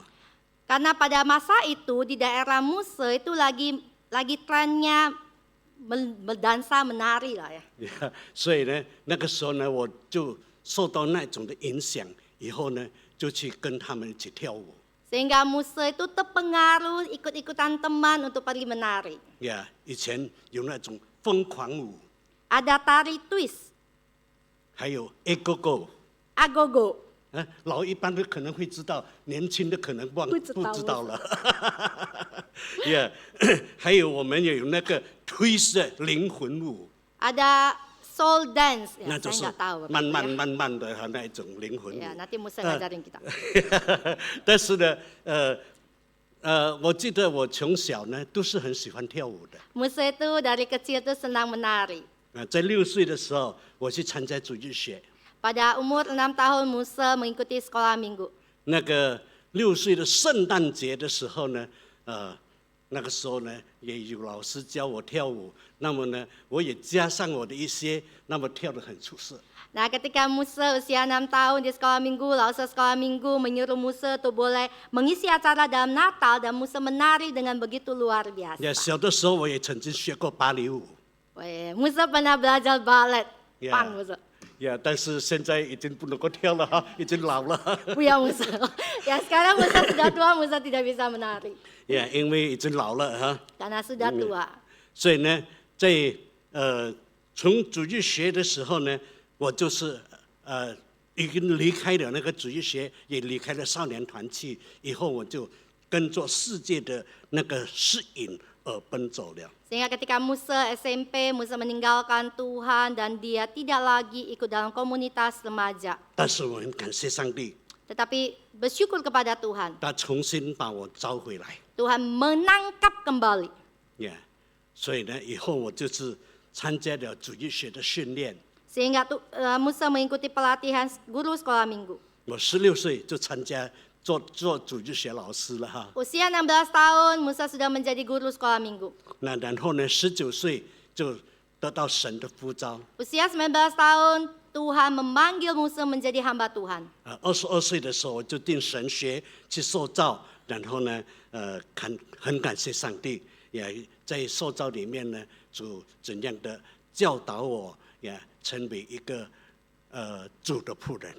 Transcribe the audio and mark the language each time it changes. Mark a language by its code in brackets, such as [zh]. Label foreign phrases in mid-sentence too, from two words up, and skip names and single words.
[id] Karena pada masa itu di daerah Musa itu lagi trennya berdansa menari lah ya. [zh] 所以呢，那个时候呢，我就受到那种的影响，以后呢，就去跟他们一起跳舞。 [id] Sehingga Musa itu terpengaruh ikut-ikutan teman untuk pergi menari. [zh] 以前有那种疯狂舞， [id] Ada tari twist, [zh] 还有 Agogo。 [id] agogo. [zh] 老一般的可能会知道，年轻的可能不知道了。还有我们也有那个 twist 的灵魂舞， [id] Ada [en] soul dance, [id] ya, [zh] 那就 [id] saya [zh] 是 [id] nggak tahu. [zh] 慢慢的那一种灵魂舞。 [id] Ya, nanti Musa ngajarin kita. [zh] 但是呢，我记得我从小呢都是很喜欢跳舞的。 [id] Musa itu dari kecil tuh senang menari. [zh] 在6岁的时候，我去参加主日学。 [id] Pada umur 6 tahun Musa mengikuti sekolah minggu. [zh] 那个6岁的圣诞节的时候呢，那个时候呢也有老师教我跳舞，那么呢我也加上我的一些，那么跳得很出色。 [id] Nah, ketika Musa usia 6 tahun di sekolah minggu, lalu sekolah minggu menyuruh Musa untuk boleh mengisi acara dalam Natal dan Musa menari dengan begitu luar biasa. [zh] 小的时候我也曾经学过芭蕾舞。 [id] Musa pernah belajar balet. Ya. Pang Musa. [zh] 但是现在已经不能够跳了哈，已经老了。 [id] Bu ya Musa. Ya sekarang Musa sudah tua, Musa tidak bisa menari. [zh] 因为已经老了哈。 [id] Karena sudah tua. [zh] 所以呢，在从主日学的时候呢，我就是已经离开了那个主日学，也离开了少年团契，以后我就跟着世界的那个适应而奔走了。 [id] Sehingga ketika Musa SMP, Musa meninggalkan Tuhan dan dia tidak lagi ikut dalam komunitas remaja. [zh] 但是我很感谢上帝， [id] Tetapi bersyukur kepada Tuhan. [zh] 他重新把我招回来。 [id] Tuhan menangkap kembali. [zh] 所以呢，以后我就是参加了主日学的训练。 [id] Sehingga Musa mengikuti pelatihan guru sekolah minggu. [zh] 我16岁就参加做主日学老师了哈。 [id] Usia 16 tahun, Musa sudah menjadi guru sekolah minggu. [zh] 然后呢，19岁就得到神的呼召。 [id] Usia 19 tahun, Tuhan memanggil Musa menjadi hamba Tuhan. [zh] 22 岁的时候，我就进神学去受造，然后呢，很感谢上帝，也在受造里面呢，主怎样的教导我，也成为一个主的仆人。